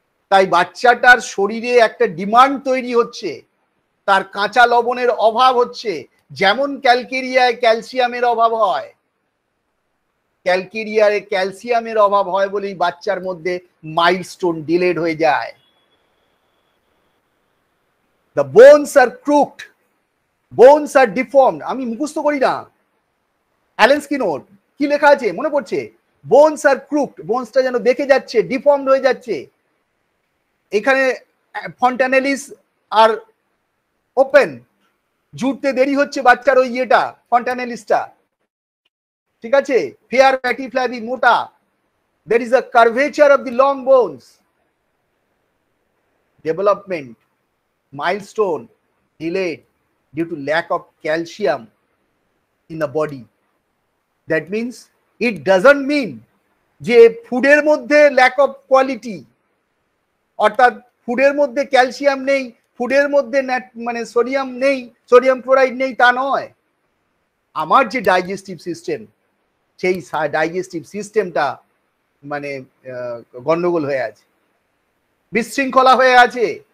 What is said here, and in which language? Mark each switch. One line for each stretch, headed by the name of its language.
Bangla: তাই বাচ্চাটার শরীরে একটা ডিমান্ড তৈরি হচ্ছে, তার কাঁচা লবণের অভাব হচ্ছে। যেমন ক্যালকেরিয়ায় ক্যালসিয়ামের অভাব হয়, ক্যালকেরিয়ারে ক্যালসিয়ামের অভাব হয় বলেই বাচ্চার মধ্যে মাইলস্টোন ডিলেড হয়ে যায়।
English: The bones are crooked, bones are deformed।
Bangla: আমি মুখস্থ করি না, অ্যালেন স্কিনার কি লেখা আছে মনে পড়ছে?
English: bones are crooked,
Bangla: বোনসটা যেন বেঁকে যাচ্ছে, ডিফর্মড হয়ে যাচ্ছে। এখানে ফন্টানেলিস আর ওপেন, জুড়তে দেরি হচ্ছে বাচ্চার ওই ইয়েটা, ফন্টানেলিসটা, ঠিক আছে? ফেয়ার ফ্যাটি ফ্ল্যাবি মোটা,
English: there is a curvature of the long bones, development milestone delayed due to lack of calcium in the body। That means it doesn't mean
Bangla: যে ফুডের মধ্যে ল্যাক অফ কোয়ালিটি, অর্থাৎ ফুডের মধ্যে ক্যালসিয়াম নেই, ফুডের মধ্যে মানে সোডিয়াম নেই, সোডিয়াম ক্লোরাইড নেই, তা নয়। আমার যে ডাইজেস্টিভ সিস্টেম, সেই ডাইজেস্টিভ সিস্টেমটা মানে গন্ডগোল হয়ে আছে, বিশৃঙ্খলা হয়ে আছে।